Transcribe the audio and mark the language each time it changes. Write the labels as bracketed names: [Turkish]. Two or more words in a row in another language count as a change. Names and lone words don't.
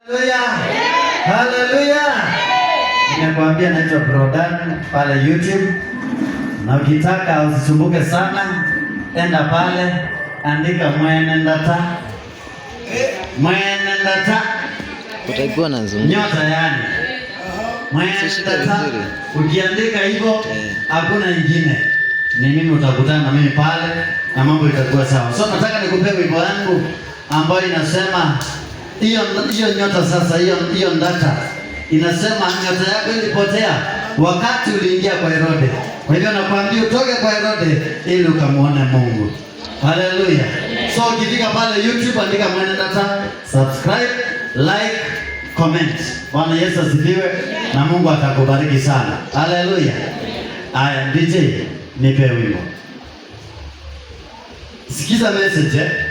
[Swahili] Haleluya. Haleluya. Nimekuambia naitwa Bro Dan pale YouTube. Na ukitaka usisumbuke sana, enda pale, andika Mwene Ndata. Mwene Ndata. Utaikuwa na nzungu. Nyota yani. Mwene Sishike Ndata. vizuri. Ukiandika hivyo, Eh. hakuna ingine. Ni mimi utakutana na mimi pale na mambo itakuwa sawa. So nataka nikupee wimbo wangu ambayo inasema hiyo, hiyo nyota sasa, hiyo, hiyo ndata. Inasema nyota yako ilipotea wakati uliingia kwa Herode. Kwa hivyo nakwambia utoke kwa Herode ili ukamuone Mungu. Haleluya. So ukifika pale YouTube andika Mwene Ndata, [English] subscribe, like, comment. [Swahili] Bwana Yesu asifiwe na Mungu atakubariki sana. Haleluya. Aya, D J, nipe wimbo. Sikiza message, eh?